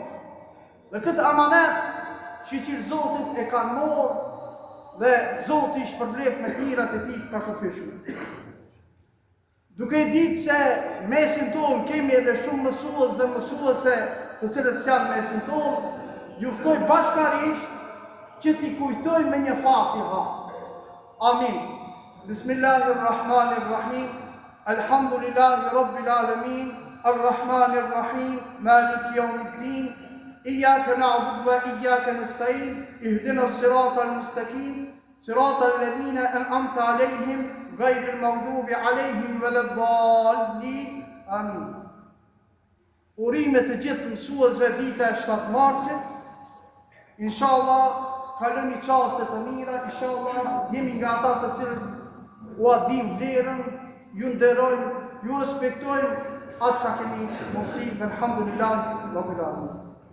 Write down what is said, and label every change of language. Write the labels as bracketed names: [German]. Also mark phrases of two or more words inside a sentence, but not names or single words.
[Albanian] Dhe këtë amanet që Zotit e kanë morë dhe Zoti i shpërblet me mirat e tij ka kufishme. Duke ditë se mesin tonë kemi edhe shumë mësues dhe mësuese të cilës janë mesin tonë, ju ftoj bashkarisht që t'i kujtojmë me një Fatiha. Amin. [Arabic] بسم الله الرحمن الرحيم. الحمد لله رب العالمين. الرحمن الرحيم. مالك يوم الدين. إياك نعبد وإياك نستعين. اهدنا الصراط المستقيم. صراط الذين أنعمت عليهم غير المغضوب عليهم ولا الضالين. Amin. [Albanian] Urime të gjithë mësuesve dita e 7 marsit. Inshallah kaloni çaste të mira, inshallah jemi nga ata të cilët u adim vlerën, ju nderojmë, ju respektojmë atë sa kemi mundësi. [Arabic] الحمد لله رب العالمين.